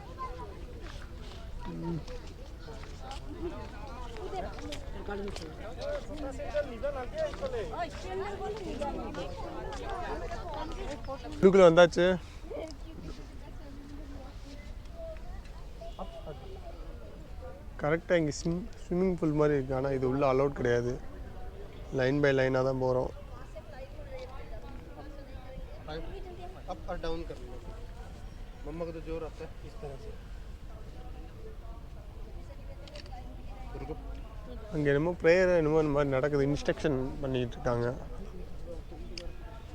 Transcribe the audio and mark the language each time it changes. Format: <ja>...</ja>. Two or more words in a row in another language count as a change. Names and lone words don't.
<ta>உள்ளுக்குள்ள வந்தாச்சு. கரெக்டாக இங்கே</ta> <en>swimming pool</en> <ta>மாதிரி இருக்குது. ஆனால் இது உள்ள அலோட் கிடையாது.</ta> <en>line by line-ஆக</en> <ta>தான் போகிறோம்.</ta> <hi>अप और डाउन कर लो. मम्मा को तो जोर आता है इस तरह से.</hi> <ta>அங்கே என்னமோ ப்ரேயர் என்னமோ இந்த மாதிரி நடக்குது. இன்ஸ்ட்ரக்ஷன் பண்ணிகிட்டு இருக்காங்க.</ta>